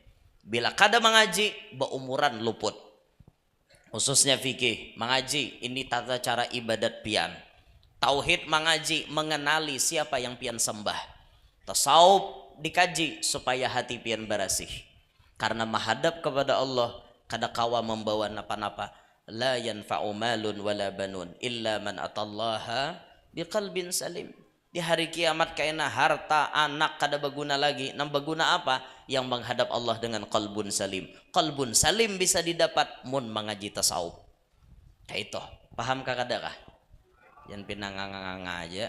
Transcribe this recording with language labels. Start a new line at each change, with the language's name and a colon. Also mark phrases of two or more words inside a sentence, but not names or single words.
Banjar: Bila kada mengaji, beumuran luput. Khususnya fikih, mengaji, ini tata cara ibadat pian.
Indonesian: Tauhid mengaji, mengenali siapa yang pian sembah. Tasawuf dikaji supaya hati pian bersih. karena menghadap kepada Allah
Banjar: kada kawa membawa napa-napa.
Arabic: لا ينفع مال ولا بنون إلا من أتى الله بقلب سليم.
Banjar: Di hari kiamat kaina harta anak kada berguna lagi. Nang berguna apa?
Indonesian: Yang menghadap Allah dengan
Arabic: قلب سليم. قلب سليم
Indonesian: bisa didapat mun mengaji tasawuf.
Banjar: Kayak itu. Paham kada kah? Yang pinanganga aja.